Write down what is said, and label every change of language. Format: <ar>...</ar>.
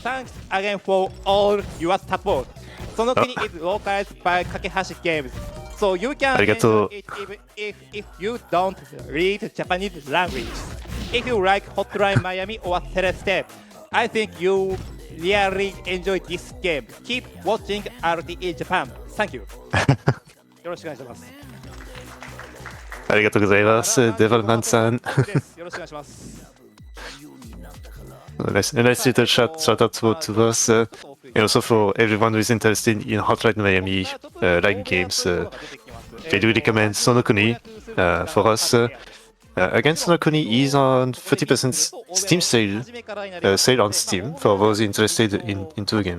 <en>Thanks again for all your support. SONOKUNI is localized by Kakehashi Games. So you can</en> <ja>Arigato.</ja> <en>enjoy it even if you don't read Japanese language. If you like Hotline Miami or Celeste, I think you really enjoy this game. Keep watching RTA Japan. Thank you.</en> <ja>よろしくお願いします。ありがとうございます、Devilman-san. よろしくお願いします。</ja> <en>Nice little shout out to us, and also for everyone who is interested in Hotline Miami like games. I do recommend Sonokuni for us. Again, Sonokuni is on 30% Steam sale on Steam for those interested into the game.</en>